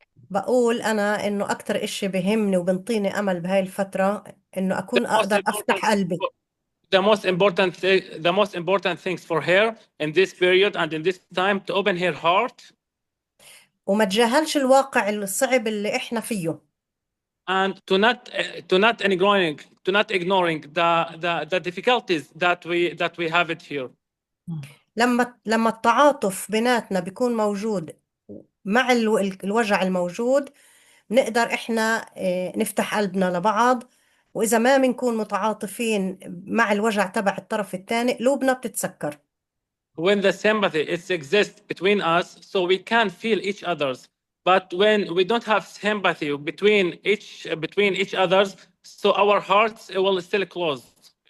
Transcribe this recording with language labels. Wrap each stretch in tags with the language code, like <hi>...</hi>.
<ar>بقول أنا إنه أكتر إشي بهمني وبنطيني أمل بهاي الفترة إنه أكون أقدر أفتح قلبي.</ar> <en>the most important things for her in this period and in this time to open her heart</en> <ar>وما تجاهلش الواقع الصعب اللي إحنا فيه.</ar> <en>and to not ignoring the difficulties that we have it here.</en> <ar>لما التعاطف بيناتنا بيكون موجود مع الوجع الموجود نقدر إحنا نفتح قلبنا لبعض. وإذا ما بنكون متعاطفين مع الوجع تبع الطرف الثاني قلوبنا بتتسكر.</ar> <en>When the sympathy exists between us, so we can feel each other's. But when we don't have sympathy between each others, so our hearts will still closed.</en>